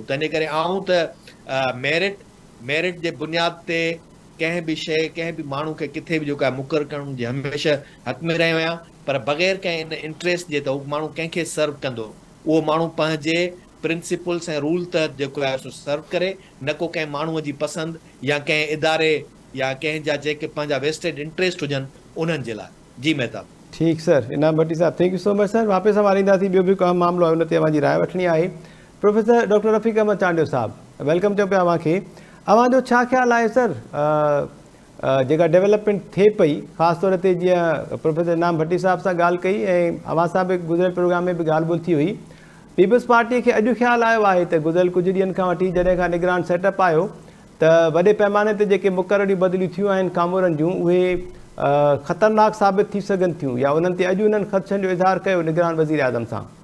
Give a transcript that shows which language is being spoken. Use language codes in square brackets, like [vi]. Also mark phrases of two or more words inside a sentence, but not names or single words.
[sd] तंहिंजे करे आऊं त मेरिट जे बुनियाद ते कंहिं बि शइ कंहिं बि माण्हू खे किथे बि जेको आहे मुक़ररु करण जे हमेशह हक़ में रहियो आहियां, पर बग़ैर कंहिं इन इंट्रस्ट जे त उहो माण्हू कंहिंखे सर्व कंदो, उहो माण्हू पंहिंजे प्रिंसिपल्स ऐं रूल तहत जेको आहे सो सर्व करे, न को कंहिं माण्हूअ जी पसंदि या कंहिं इदारे या कंहिंजा जेके पंहिंजा [en] vested interest [sd] हुजनि उन्हनि जे लाइ। जी मेहताब। ठीकु सर, इनाम भट्टी साहब, [en] thank you so much sir. [sd] वापसि सां वारींदासीं, ॿियो बि को अहम मामिलो आहे उन ते अव्हांजी राय वठणी आहे। प्रोफेसर डॉक्टर रफ़ीक अहमद चांडियो साहब, वेलकम चयो पिया अव्हांखे। अव्हांजो छा ख़्यालु आहे सर जेका डेवलपमेंट थिए पई, ख़ासि तौर ते जीअं प्रोफेसर इनाम भट्टी साहब सां ॻाल्हि कई ऐं अव्हां सां बि गुज़िरियल प्रोग्राम में बि ॻाल्हि ॿोल्हि थी हुई, पीपल्स पार्टीअ खे अॼु ख़्यालु आयो आहे त गुज़िरियल कुझु ॾींहंनि खां वठी जॾहिं खां निगरान सेटअप आयो त वॾे पैमाने ते जेके मुक़ररियूं बदिलियूं थियूं आहिनि कामोरनि जूं उहे ख़तरनाक साबित थी सघनि थियूं, या उन्हनि ते अॼु उन्हनि ख़दशनि जो इज़हार कयो निगरान वज़ीर आज़म सां?